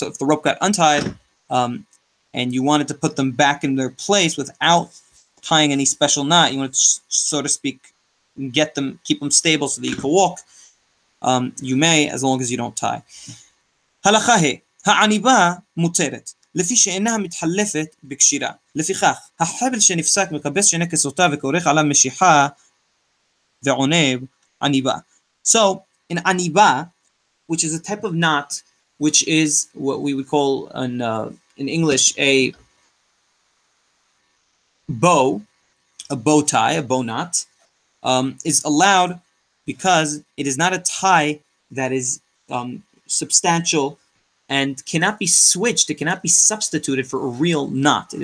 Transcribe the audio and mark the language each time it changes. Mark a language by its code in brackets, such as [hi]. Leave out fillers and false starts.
[en] So if the rope got untied and you wanted to put them back in their place without tying any special knot, you wanted to, so to speak, keep them stable so that you can walk, you may, as long as you don't tie. [he] הלכה העניבה מותרת, לפי שאינה מתחלפת בקשירה. לפיכך, החבל שנפסק מקבץ שני כסותיו וכורך עליו משיחה ועונב עניבה. [en] So, in aniba, which is a type of knot, which is what we would call in English a bow tie, a bow knot, is allowed because it is not a tie that is substantial and cannot be switched. It cannot be substituted for a real knot.